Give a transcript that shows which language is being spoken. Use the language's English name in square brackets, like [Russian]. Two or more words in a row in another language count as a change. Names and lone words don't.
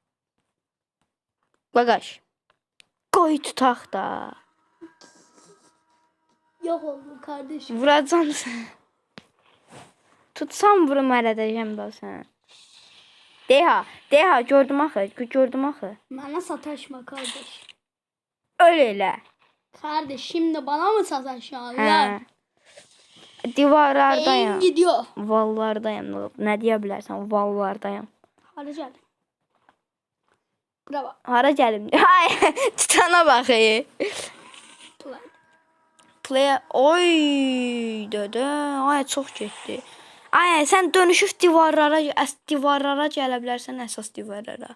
[Azerbaijani] Qaqaş. Qoy tutaq da. Yox oldu kardeşim. Vuracam sən. Tutsam vurum ələdəcəm da sən. Deha, gördüm axı. Mənə sataşma kardeş. [Turkish] Öyle. Kardeş, şimdi bana mı sataşıyorlar? [Azerbaijani] Divarlardayım. [Turkish] Gidiyor. [Azerbaijani] Vallardayım. Nə deyə bilərsən? Vallardayım. [Turkish] Hadi gel. Bravo. [Azerbaijani] Hara gəlim? Ay, titana bax. Play. Oy, dədə. Ay, çox getdi. Ay, sən dönüşüb divarlara gələ bilərsən, əsas divarlara.